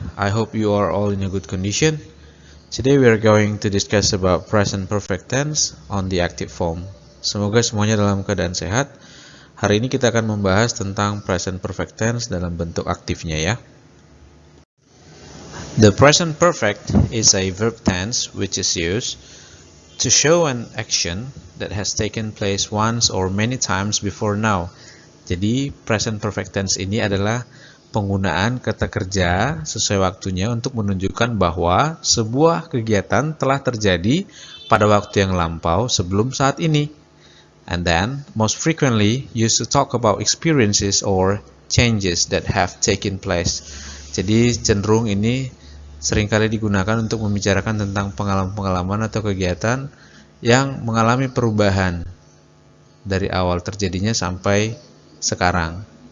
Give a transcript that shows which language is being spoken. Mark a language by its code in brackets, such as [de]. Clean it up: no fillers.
[en] hope you are all in a good condition. Today we are going to discuss about present perfect tense on the active form. [id] Semoga semuanya dalam keadaan sehat. Hari ini kita akan membahas tentang present perfect tense dalam bentuk aktifnya ya. [en] The present perfect is a verb tense which is used to show an action that has taken place once or many times before now. [id] Jadi present perfect tense ini adalah penggunaan kata kerja sesuai waktunya untuk menunjukkan bahwa sebuah kegiatan telah terjadi pada waktu yang lampau sebelum saat ini. [en] And then, most frequently used to talk about experiences or changes that have taken place. [id] Jadi cenderung ini seringkali digunakan untuk membicarakan tentang pengalaman-pengalaman atau kegiatan yang mengalami perubahan dari awal terjadinya sampai sekarang.